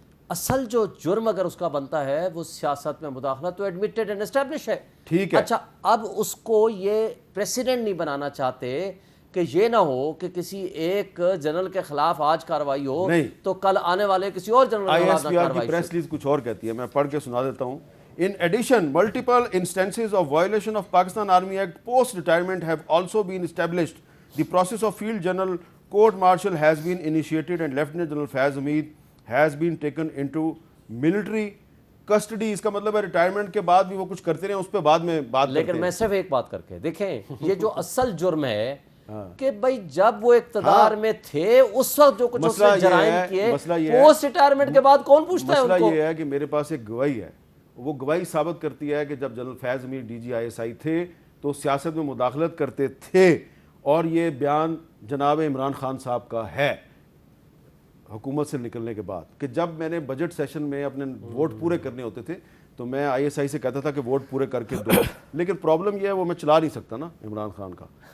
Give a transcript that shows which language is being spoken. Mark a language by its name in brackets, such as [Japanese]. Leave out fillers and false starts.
[Urdu] اصل جو جرم اگر اس کا بنتا ہے وہ سیاست میں مداخلت، تو [English] admitted and establish [Urdu] ہے. ٹھیک ہے. اچھا، اب اس کو یہ پریسیڈنٹ نہیں بنانا چاہتے کہ یہ نہ ہو کہ کسی ایک جنرل کے خلاف آج کارروائی ہو تو کل آنے والے کسی اور جنرل کے خلاف نہ کارروائی. پریس ریلیز کچھ اور کہتی ہے، میں پڑھ کے سنا دیتا ہوں. [English] In addition, multiple instances of violation of Pakistan Army Act post-retirement have also been established. The process of Field General Court-Martial has been initiated and Lieutenant General Faiz Hameed has been taken into military custody. [Urdu] اس کا مطلب ہے retirement کے بعد بھی وہ کچھ کرتے رہے، اس پہ بعد میں بات کرتے ہیں. لیکن میں صرف ایک بات کر کے دیکھیں، یہ جو اصل جرم ہے کہ بھائی جب وہ اقتدار میں تھے اس وقت جو کچھ اس نے جرائم کیے، پوسٹ ریٹائرمنٹ کے بعد کون پوچھتا ہے ان کو؟ مسئلہ یہ ہے کہ میرے پاس ایک گواہی ہے، وہ گواہی ثابت کرتی ہے کہ جب جنرل فیض حمید DG/ISI تھے تو سیاست میں مداخلت کرتے تھے، اور یہ بیان جناب عمران خان صاحب کا ہے حکومت سے نکلنے کے بعد، کہ جب میں نے بجٹ سیشن میں اپنے ووٹ پورے کرنے ہوتے تھے تو میں ISI سے کہتا تھا کہ ووٹ پورے کر کے دو، لیکن پرابلم یہ ہے وہ میں چلا نہیں سکتا نا عمران خان کا.